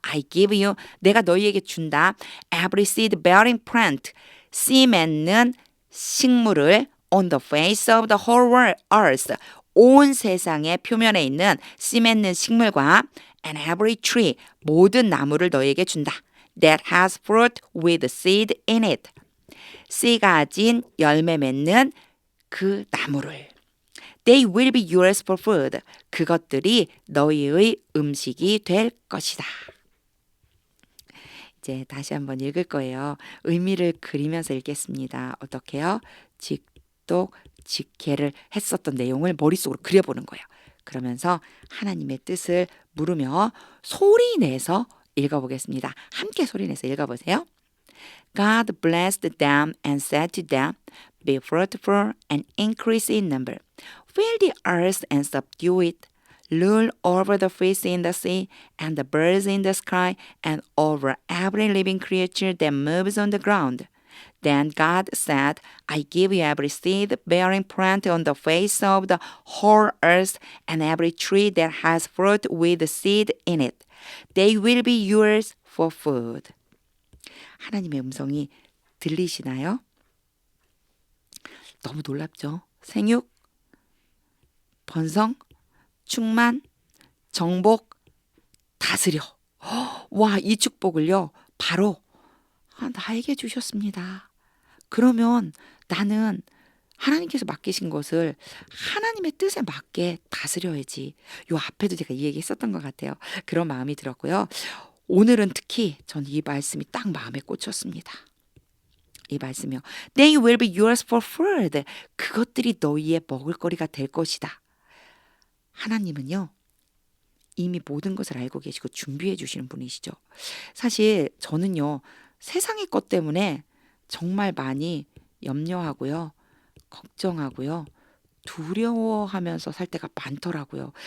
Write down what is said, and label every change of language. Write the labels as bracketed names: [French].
[English] I give you, [Korean] 내가 너희에게 준다. [English] Every seed bearing plant, [Korean] 씨 맺는 식물을 [English] on the face of the whole earth, [Korean] 온 세상의 표면에 있는 씨 맺는 식물과 [English] and every tree, [Korean] 모든 나무를 너에게 준다. [English] That has fruit with seed in it. [Korean] 씨 가진 열매 맺는 그 나무를. [English] They will be yours for food. [Korean] 그것들이 너희의 음식이 될 것이다. 이제 다시 한번 읽을 거예요. 의미를 그리면서 읽겠습니다. 어떻게요? 직독직해를 했었던 내용을 머릿속으로 그려보는 거예요. 그러면서 하나님의 뜻을 물으며 소리 내서 읽어보겠습니다. 함께 소리 내서 읽어보세요. [English] God blessed them and said to them, Be fruitful and increase in number. Fill the earth and subdue it. Rule over the fish in the sea and the birds in the sky and over every living creature that moves on the ground. Then God said, I give you every seed-bearing plant on the face of the whole earth and every tree that has fruit with seed in it. They will be yours for food. [Korean] 하나님의 음성이 들리시나요? 너무 놀랍죠? 생육, 번성, 충만, 정복, 다스려. 와, 이 축복을요, 바로 나에게 주셨습니다. 그러면 나는 하나님께서 맡기신 것을 하나님의 뜻에 맞게 다스려야지. 요 앞에도 제가 이 얘기 했었던 것 같아요. 그런 마음이 들었고요. 오늘은 특히 전 이 말씀이 딱 마음에 꽂혔습니다. 이 말씀이요. [English] They will be yours for food. [Korean] 그것들이 너희의 먹을거리가 될 것이다. 하나님은요, 이미 모든 것을 알고 계시고 준비해 주시는 분이시죠. 사실 저는요, 세상의 것 때문에 정말 많이 염려하고요, 걱정하고요, 두려워하면서 살 때가 많더라고요.